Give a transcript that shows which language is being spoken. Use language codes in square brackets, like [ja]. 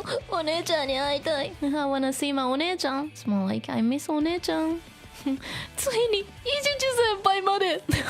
[ja] お姉ちゃんに会いたい。 [en] I wanna see my [ja] お姉ちゃん。 [en] It's more like I miss お姉ちゃん。 [ja] ついに伊地知先輩まで。